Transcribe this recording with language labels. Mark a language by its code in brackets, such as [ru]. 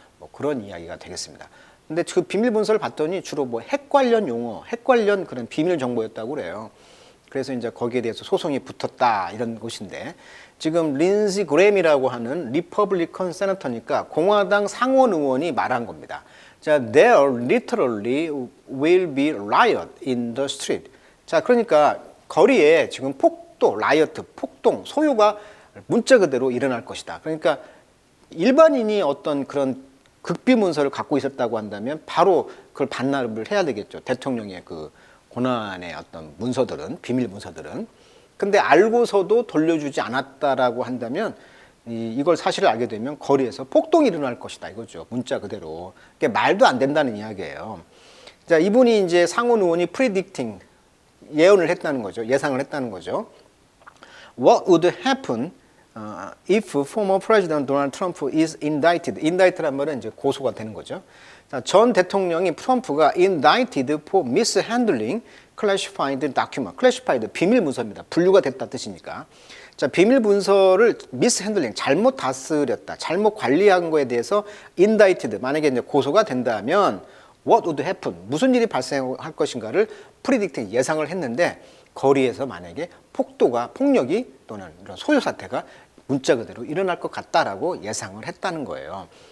[ko] 뭐 그런 이야기가 되겠습니다. 근데 그 비밀 문서를 봤더니 주로 뭐 핵 관련 용어, 핵 관련 그런 비밀 정보였다고 그래요. 그래서 이제 거기에 대해서 소송이 붙었다 이런 것인데 지금 린지 그램이라고 하는 리퍼블리컨 세너터니까 공화당 상원 의원이 말한 겁니다. [en] 자, there literally will be riot in the street. [ko] 자, 그러니까 거리에 지금 폭도, 라이어트, 폭동, 소요가 문자 그대로 일어날 것이다. 그러니까 일반인이 어떤 그런 극비 문서를 갖고 있었다고 한다면 바로 그걸 반납을 해야 되겠죠. 대통령의 그 고난의 어떤 문서들은, 비밀 문서들은. 근데 알고서도 돌려주지 않았다라고 한다면 이걸 사실을 알게 되면 거리에서 폭동이 일어날 것이다 이거죠. 문자 그대로. 그러니까 말도 안 된다는 이야기예요. 자, 이분이 이제 상원 의원이 predicting 예언을 했다는 거죠. 예상을 했다는 거죠. [en] What would happen if former President Donald Trump is indicted? [ko] indicted란 말은 이제 고소가 되는 거죠. 자, 전 대통령이 트럼프가 [en] indicted for mishandling classified document. [ko] classified 비밀 문서입니다. 분류가 됐다 뜻이니까. 자, 비밀 문서를 mishandling 잘못 다스렸다, 잘못 관리한 거에 대해서 indicted 만약에 이제 고소가 된다면 [en] what would happen? [ko] 무슨 일이 발생할 것인가를 predicting 예상을 했는데 거리에서 만약에 폭력이 또는 이런 소요 사태가 문자 그대로 일어날 것 같다라고 예상을 했다는 거예요.